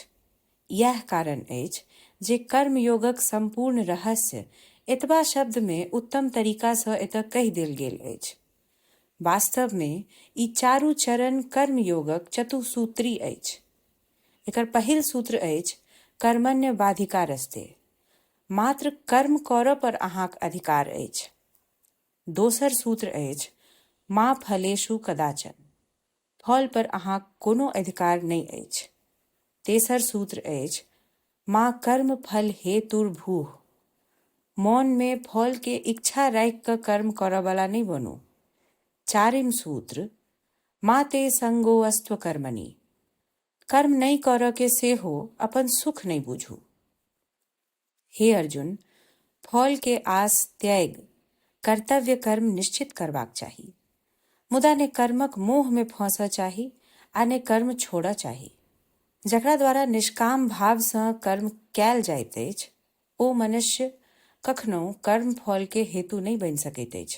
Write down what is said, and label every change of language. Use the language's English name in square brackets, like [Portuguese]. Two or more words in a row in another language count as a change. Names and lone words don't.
[Maithili] यह कारण अछि जे कर्मयोगक संपूर्ण रहस्य एतबा शब्द में उत्तम तरीका सँ एतय कहि देल गेल अछि. वास्तव में ई चारू चरण कर्म योगक चतुसूत्री अछि। एकर पहिल सूत्र अछि [Sanskrit] कर्मण्य बाधिकारस्ते, [Maithili] मात्र कर्म करऽ पर अहाँक अधिकार अछि। दोसर सूत्र अछि [Sanskrit] मा फलेषु कदाचन, [Maithili] फल पर अहाँक कोनो अधिकार नहि अछि। तेसर सूत्र अछि [Sanskrit] मा कर्म फल हेतुर्भूः, [Maithili] मौन में फल के इच्छा राखि कऽ कर्म करऽ वाला नहीं बनू। चारिम सूत्र [Sanskrit] मा ते संगो अस्त्व कर्मणि, [Maithili] कर्म नहीं करऽ के सेहो अपन सुख नहीं बुझू। हे अर्जुन, फल के आस त्याग कर्तव्य कर्म निश्चित करबाक चाही, मुदा ने कर्मक मोह में फंसऽ चाही आ ने कर्म छोड़ऽ चाही। जकरा द्वारा निष्काम भाव सँ कर्म कयल जाइत अछि, ओ मनुष्य कखनो कर्म फल के हेतु नहीं बनि सकैत अछि।